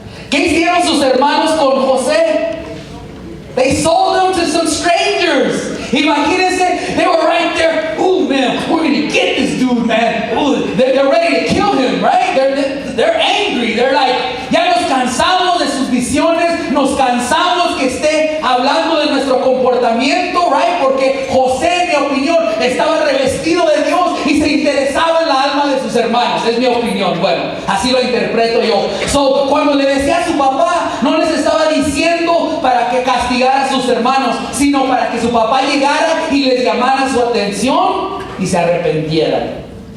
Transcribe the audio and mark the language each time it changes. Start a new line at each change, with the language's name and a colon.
Spanish: ¿Qué hicieron sus hermanos con José?
English: They sold him to some strangers.
Spanish: Imagínense,
English: they were right there. Ooh, man, we're going to get this dude, man. Ooh, they're ready to kill him, right? They're angry. They're like,
Spanish: ya nos cansamos de sus visiones. Nos cansamos que esté hablando de nuestro comportamiento, right? Porque José, en mi opinión, estaba revestido de Dios y se interesaba en la alma de sus hermanos. Es mi opinión. Bueno, así lo interpreto yo. So, cuando le decía a su papá, no les estaba diciendo para que castigara a sus hermanos, sino para que su papá llegara y les llamara su atención y se arrepintieran.